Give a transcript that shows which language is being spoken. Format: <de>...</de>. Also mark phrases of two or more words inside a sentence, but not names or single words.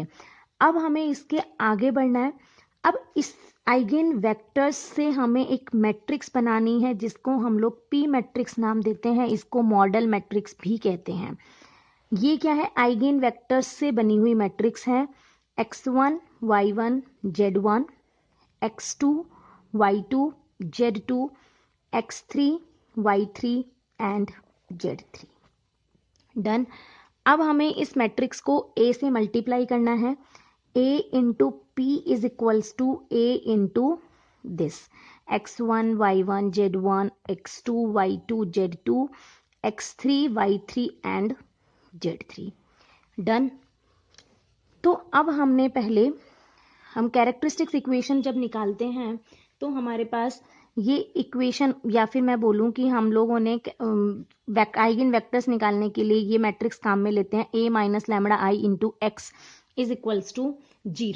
<hi>अब हमें इसके आगे बढ़ना है। अब इस</hi> <en>eigen vectors</en> <hi>से हमें एक मैट्रिक्स बनानी है, जिसको हम लोग</hi> <en>P matrix</en> <hi>नाम देते हैं। इसको</hi> <en>modal matrix</en> <hi>भी कहते हैं। ये क्या है?</hi> <en>eigen vectors</en> <hi>से बनी हुई मैट्रिक्स है।</hi> <en>x1, y1, z1, x2, y2, z2, x3, y3 and z3. done. अब हमें इस मैट्रिक्स को a से मल्टीप्लाई करना है। a into P is equals to a into this x1, y1, z1, x2, y2, z2, x3, y3 and z3. done.</en> <hi>तो अब हमने पहले हम</hi> <en>characteristics equation</en> <hi>जब निकालते हैं तो हमारे पास ये इक्वेशन, या फिर मैं बोलूं कि हम लोगों ने</hi> <en>eigen vectors</en> <hi>निकालने के लिए ये मैट्रिक्स काम में लेते हैं</hi> <en>a minus lambda I into x is equals to 0.</en>